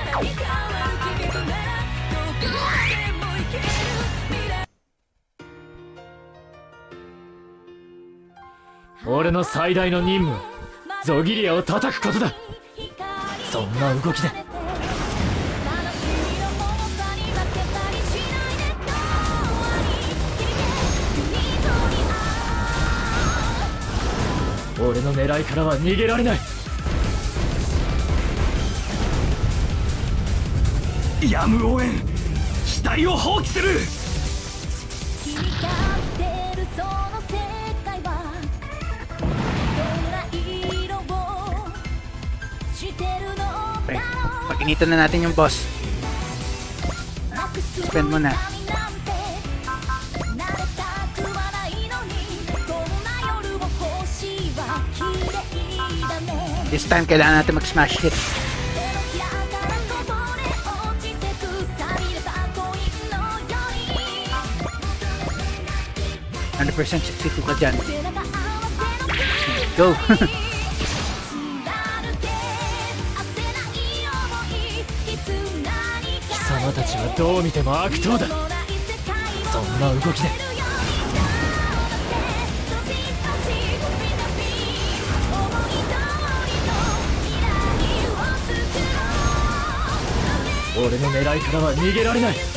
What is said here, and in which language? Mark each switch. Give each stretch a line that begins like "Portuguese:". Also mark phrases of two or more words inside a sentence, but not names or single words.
Japanese: 俺の最大の任務はゾギリアを叩くことだ。そんな動きで俺の狙いからは逃げられない。やむをえん。機体を放棄する。
Filipino: Okay. Pag-initan na natin yung boss. Spend mo na.
English: This time,
Filipino: kailangan natin mag-smash hit. 100% 62 ka dyan. Go!
Japanese: 貴様たちはどう見ても悪党だ。そんな動きで俺の狙いからは逃げられない。